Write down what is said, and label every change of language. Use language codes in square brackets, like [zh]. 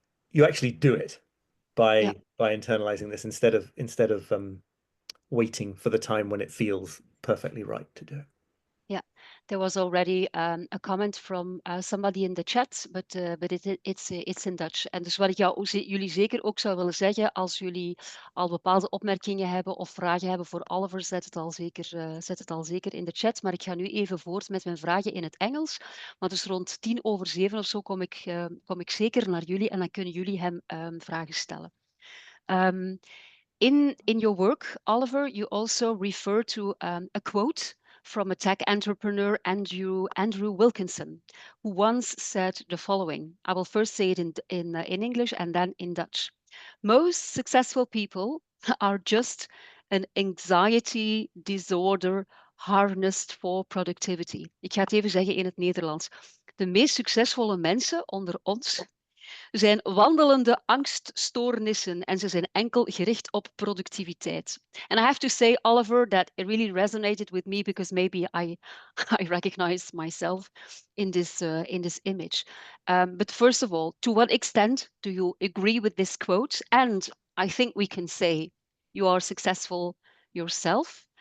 [en] You actually do it Yeah. by internalizing this instead of waiting for the time when it feels perfectly right to do it. Yeah, there was already a comment from somebody in the chat, but it's in Dutch. [nl] En dus wat ik jullie zeker ook zou willen zeggen, als jullie al bepaalde opmerkingen hebben of vragen hebben voor Oliver, zet het al zeker in de chat. Maar ik ga nu even voort met mijn vragen in het Engels. Maar dus rond 7:10 of zo kom ik zeker naar jullie en dan kunnen jullie hem vragen stellen. [en] Um, in your work, Oliver, you also refer to a quote from a tech entrepreneur, Andrew Wilkinson, who once said the following. I will first say it in English and then in Dutch. Most successful people are just an anxiety disorder harnessed for productivity. [nl] Ik ga het even zeggen in het Nederlands. De meest succesvolle mensen onder ons zijn wandelende angststoornissen en ze zijn enkel gericht op productiviteit. [en] And I have to say, Oliver, that it really resonated with me because maybe I recognize myself in this image. But first of all, to what extent do you agree with this quote? And I think we can say you are successful yourself.